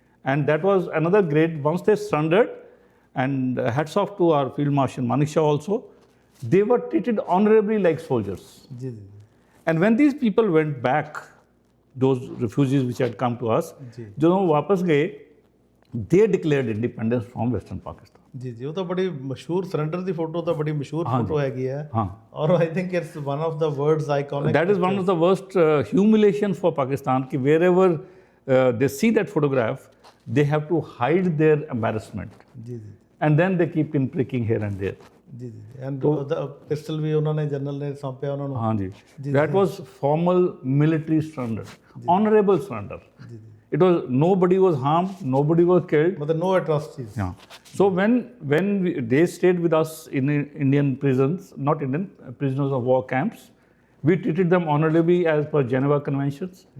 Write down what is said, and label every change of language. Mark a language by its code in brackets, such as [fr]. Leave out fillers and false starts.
[en] And that was another great, once they surrendered, and hats off to our Field Marshal Manekshaw also, they were treated honorably like soldiers. [pa] ਜੀ ਜੀ [en] And when these people went back, those refugees which had come to us, [pa] ਜੀ ਜਦੋਂ ਉਹ ਵਾਪਸ ਗਏ, [en] they declared independence from Western Pakistan. [pa] ਜੀ ਜੀ. ਉਹ ਤਾਂ ਬੜੀ ਮਸ਼ਹੂਰ ਸਰੈਂਡਰ ਦੀ ਫੋਟੋ ਤਾਂ ਬੜੀ ਮਸ਼ਹੂਰ ਫੋਟੋ ਹੈਗੀ ਹੈ. ਹਾਂ. [en] ਔਰ I think it's one of the world's iconic. That is one of the worst humiliations for Pakistan, ki wherever they see that photograph, they have to hide their embarrassment. [pa] ਜੀ ਜੀ [en] And then they keep in pricking here and there. [pa] ਜੀ ਜੀ. And ਉਹਦਾ pistol ਵੀ ਉਹਨਾਂ ਨੇ general ਨੇ ਸੌਂਪਿਆ ਉਹਨਾਂ ਨੂੰ. Hanji. [en] That was formal military surrender, honorable surrender. [pa] ਜੀ ਜੀ. [en] It was, nobody was harmed, nobody was killed. [pa] ਮਤਲਬ [en] No atrocities. Yeah. So when they stayed with us in Indian prisons, not Indian, prisoners of war camps, we treated them honorably as per Geneva Conventions.